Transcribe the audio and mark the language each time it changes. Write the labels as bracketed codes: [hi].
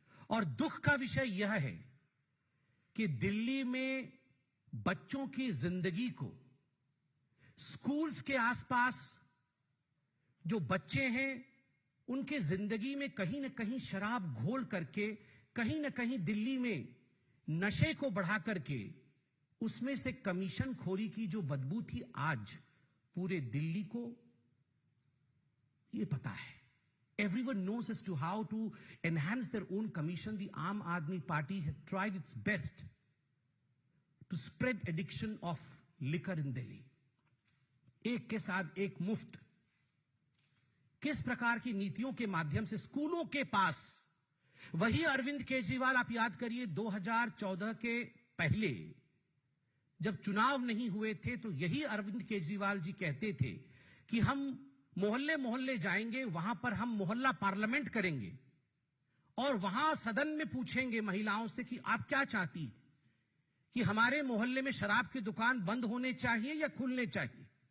[hi] और दुख का विषय यह है कि दिल्ली में बच्चों की जिंदगी को, स्कूल्स के आसपास जो बच्चे हैं, उनके जिंदगी में कहीं न कहीं शराब घोल करके, कहीं न कहीं दिल्ली में नशे को बढ़ा करके, उसमें से कमीशन खोरी की जो बदबू थी, आज पूरे दिल्ली को ये पता है। [en] Everyone knows as to how to enhance their own commission. The Aam Aadmi Party had tried its best to spread addiction of liquor in Delhi. [hi] एक के साथ एक मुफ्त, किस प्रकार की नीतियों के माध्यम से स्कूलों के पास, वही अरविंद केजरीवाल, आप याद करिए 2014 के पहले जब चुनाव नहीं हुए थे, तो यही अरविंद केजरीवाल जी कहते थे कि हम मोहल्ले मोहल्ले जाएंगे, वहां पर हम मोहल्ला पार्लियामेंट करेंगे और वहां सदन में पूछेंगे महिलाओं से कि आप क्या चाहती हैं, कि हमारे मोहल्ले में शराब की दुकान बंद होने चाहिए या खुलने चाहिए?